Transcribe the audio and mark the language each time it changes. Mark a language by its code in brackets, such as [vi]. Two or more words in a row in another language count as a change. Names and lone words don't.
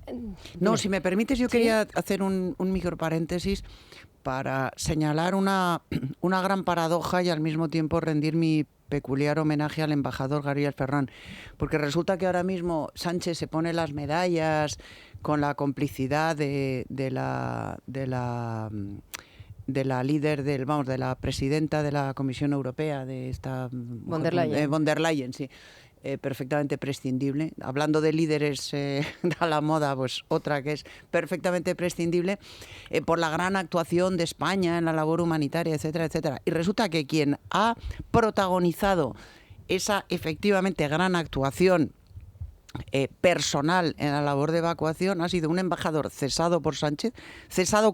[es] no, si me permites, yo quería hacer un micro paréntesis para señalar una gran paradoja y al mismo tiempo rendir mi peculiar homenaje al embajador Gabriel Ferrán, porque resulta que ahora mismo Sánchez se pone las medallas con la complicidad de la líder de la presidenta de la Comisión Europea, de esta von der Leyen. Von der Leyen, sí. Perfectamente prescindible. Hablando de líderes a la moda, pues otra que es perfectamente prescindible, por la gran actuación de España en la labor humanitaria, etcétera, etcétera. Y resulta que quien ha protagonizado esa efectivamente gran actuación personal en la labor de evacuación ha sido un embajador cesado por Sánchez, cesado